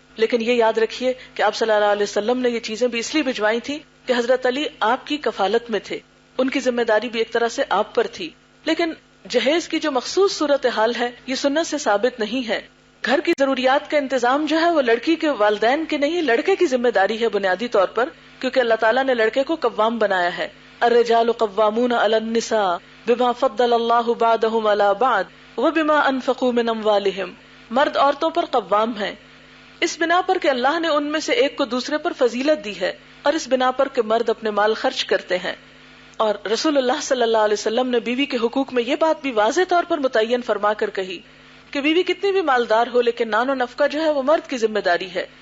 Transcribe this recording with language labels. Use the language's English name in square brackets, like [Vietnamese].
[Urdu] لیکن یہ یاد رکھیے کہ آپ صلی اللہ علیہ وسلم نے یہ چیزیں بھی اس لیے بھجوائی تھی کہ حضرت علی آپ کی کفالت میں تھے، ان کی ذمہ داری بھی ایک طرح سے آپ پر تھی. لیکن جہیز کی جو مخصوص صورتحال ہے یہ سنت سے ثابت نہیں ہے. گھر کی ضروریات کا انتظام جو ہے وہ لڑکی کے والدین کے نہیں، لڑکے کی ذمہ داری ہے بنیادی طور پر، کیونکہ اللہ تعالیٰ نے لڑکے کو قوام بنایا ہے. [Arabic] الرجال قوامون علی النساء بما فضل اللہ بعضهم علی بعض وبما انفقوا من اموالهم. [Urdu] مرد عورتوں پر قوام ہیں اس بنا پر کہ اللہ نے ان میں سے ایک کو دوسرے پر فضیلت دی ہے، اور اس بنا پر کہ مرد اپنے مال خرچ کرتے ہیں. اور رسول اللہ صلی اللہ علیہ وسلم نے بیوی کے حقوق میں یہ بات بھی واضح طور پر متعین فرما کر کہی کہ بیوی کتنی بھی مالدار ہو لیکن نان و نفقہ جو ہے وہ مرد کی ذمہ داری ہے.